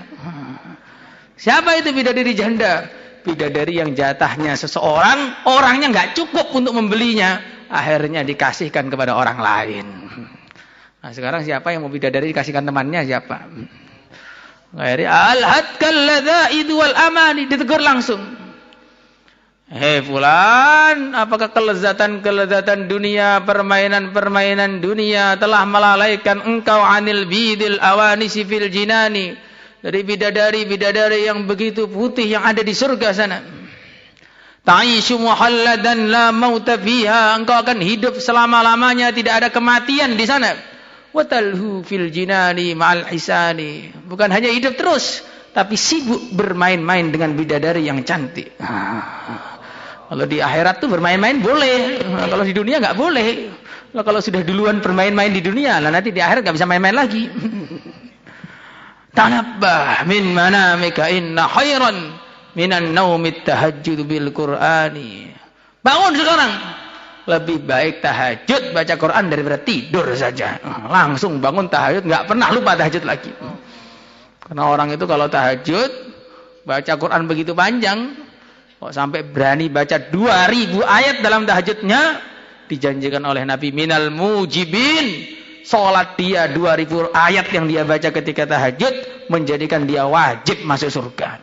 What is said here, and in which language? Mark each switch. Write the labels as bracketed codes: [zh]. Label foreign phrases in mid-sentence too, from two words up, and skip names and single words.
[id] Siapa itu bidadari janda? Bidadari yang jatahnya seseorang, orangnya nggak cukup untuk membelinya, akhirnya dikasihkan kepada orang lain. Nah sekarang siapa yang mau bidadari dikasihkan temannya siapa? [ar] Akhirnya ألهتك اللذائذ والأماني, [id] ditegur langsung. Hei fulan, apakah kelezatan-kelezatan dunia, permainan-permainan dunia telah melalaikan engkau [ar] عن البيض الأوانس في الجنان, [id] dari bidadari-bidadari yang begitu putih yang ada di surga sana. [ar] تعيش مخلدا لا موت فيها, [id] engkau akan hidup selama-lamanya, tidak ada kematian di sana. [ar] وتلهو في الجنان مع الحسان, [id] bukan hanya hidup terus, tapi sibuk bermain-main dengan bidadari yang cantik. Kalau di akhirat tuh bermain-main boleh, kalau di dunia nggak boleh. Kalau sudah duluan bermain-main di dunia, lah nanti di akhirat nggak bisa main-main lagi. [ar] تنبه من منامك إن خيرا من النوم التهجد بالقرآن. [id] Bangun sekarang, lebih baik tahajud baca Quran daripada tidur saja. Langsung bangun tahajud, nggak pernah lupa tahajud lagi. Karena orang itu kalau tahajud baca Quran begitu panjang, kok sampai berani baca 2000 ayat dalam tahajudnya, dijanjikan oleh Nabi [ar] من الموجبين, [id] sholat dia 2000 ayat yang dia baca ketika tahajud menjadikan dia wajib masuk surga.